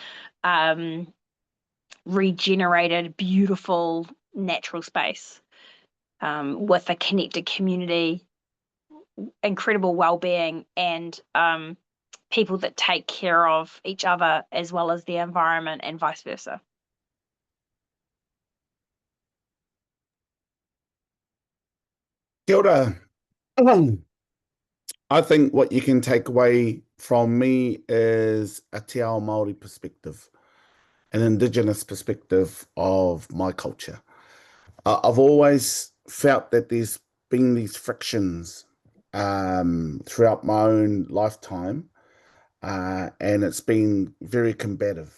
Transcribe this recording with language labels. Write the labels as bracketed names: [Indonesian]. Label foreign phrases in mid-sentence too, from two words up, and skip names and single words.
[English] regenerated, beautiful natural space with a connected community, incredible well-being, and people that take care of each other as well as the environment, and vice versa. [Māori] Kia ora. [English] I think what you can take away from me is a [Māori] te ao Māori [English] perspective, an Indigenous perspective of my culture. I've always felt that there's been these frictions throughout my own lifetime, and it's been very combative.